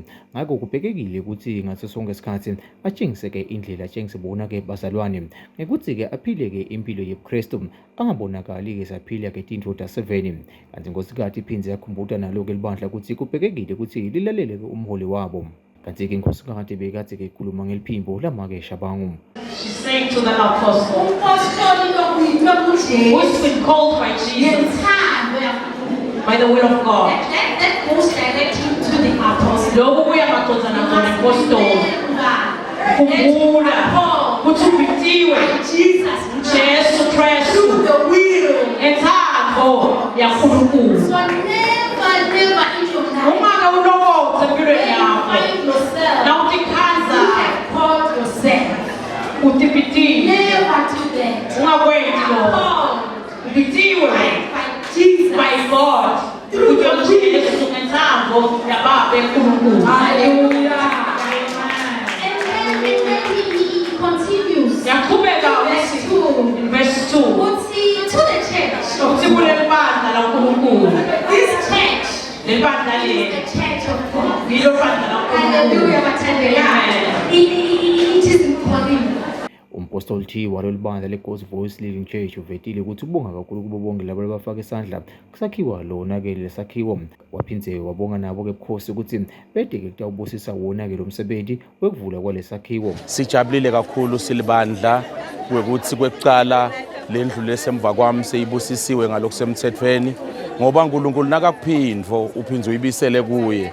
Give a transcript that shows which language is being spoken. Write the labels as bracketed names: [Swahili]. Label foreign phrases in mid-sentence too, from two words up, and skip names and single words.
[Swati] Ngakho kubhekekile ukuthi ngaso sonke isikhathi atshengise-ke indlela, atshengise bona-ke bazalwane ngekuthi-ke aphile-ke impilo yebuKrestu, angabonakali-ke saphila-ke tindoda 7. Kanti inkosikazi iphindze yakhumbuta nalo-ke libandla ukuthi kubhekekile ukuthi lilalele-ke umholi wabo. Kanti-ke inkosikazi beyikade-ke ikhuluma ngeliphimbo lama-ke shabangu. [English] She sang to the apostle, who's been called by Jesus, by the will of God. That goes directly to the apostle. [Swati] Lokhu kuyamadodana ngapostoli. Khumbula ukuthi ubitiwe Jesus Jesu to Kristu [English] the will. [Swati] ngenthando yaNkulunkulu. [English] So never in your life [Swati] Ungake ulokothe empilweni [English] when you [Swati] yakho [English] find yourself, [Swati] nawutikhanza [English] you have called yourself. [Swati] utibitiwe, [English] Never do that. [Swati] ungakwenzi lokho. Called Ubitiwe [English] by Jesus. by God [Swati] ukuthi Jesu ngenthando yaBaba eNkulunkulu. [English] Hallelujah. And then he continues. [Swati] Yaqhubeka [English] Verse 2. in verse 2 Uthi to the church. [Swati] ukuthi kuleli bandla laNkulunkulu, [English] This church [Swati] leli bandla is leli [English] the church of God. [Swati] yilo bandla laNkulunkulu. [English] Hallelujah. It is in Corinth. [Swati] Umpostoli T walolu bandla leGospel Voice Living Church uvetile ukuthi ubonga kakhulu kubo bonke labo abafaka isandla kusakhiwa lona-ke lesakhiwo. Waphindze wabonga nabo-ke bukhosi ukuthi bede-ke kutawubusisa wona-ke lo msebenzi wekuvula kwalesakhiwo. Sijabulile kakhulu silibandla ukuthi kwekucala lendlu lesemva kwami seyibusisiwe ngalokusemthethweni ngoba uNkulunkulu nakakuphindvo uphindze uyibisele kuye.